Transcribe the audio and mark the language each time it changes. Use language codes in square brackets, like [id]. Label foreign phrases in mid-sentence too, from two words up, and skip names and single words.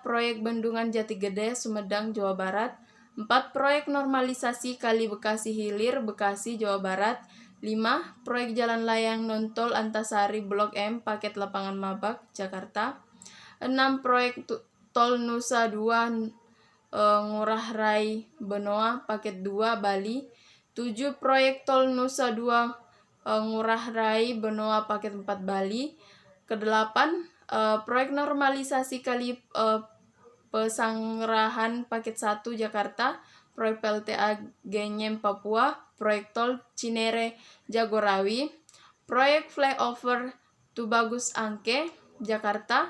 [id] Proyek Bendungan Jati Gede, Sumedang, Jawa Barat. 4. Proyek Normalisasi Kali Bekasi Hilir, Bekasi, Jawa Barat. 5. Proyek Jalan Layang Nontol Antasari Blok M, Paket Lapangan Mabak, Jakarta. 6. Proyek Tol Nusa Dua Ngurah Rai Benoa, Paket 2, Bali. 7. Proyek Tol Nusa Dua Ngurah Rai Benoa, Paket 4, Bali. Ke-8. Proyek Normalisasi Kali Pesanggerahan, Paket 1, Jakarta. Proyek PLTA Genyem, Papua. Proyek Tol Cinere Jagorawi. Proyek Flyover Tubagus Angke, Jakarta.